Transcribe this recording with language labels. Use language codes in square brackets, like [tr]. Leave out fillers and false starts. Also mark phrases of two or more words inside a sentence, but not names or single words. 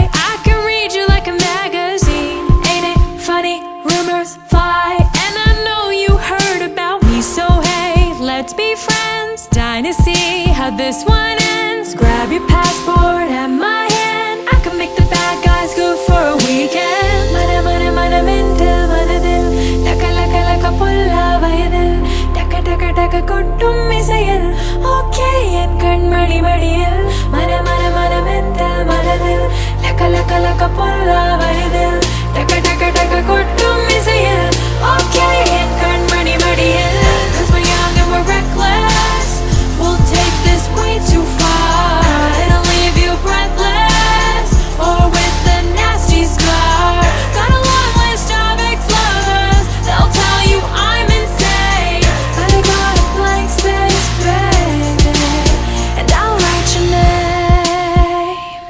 [en] I can read you like a magazine. Ain't it funny? Rumors fly, and I know you heard about me. So hey, let's be friends. Dying to see how this one ends. Grab your passport at my hand. I can make the bad guys good for a weekend. [ta] மன மன மன மென்டல் மனதில். லக லக லக புள்ள வயதில். தக தக தக கொட்டும் மீசையில். ஓகே என் கண்மணி மடியில். மன மன மன மென்டல் மனதில். லக லக லக புள்ள வயதில். தக தக தக கொட்டும் மீசையில். ஓகே என் கண்மணி மடியில். [en] 'Cause we're young and we're reckless. We'll take this way too far. It'll leave you breathless or with a nasty scar. Got a long list of ex-lovers. They'll tell you I'm insane, but I got a blank space, baby, and I'll write your name.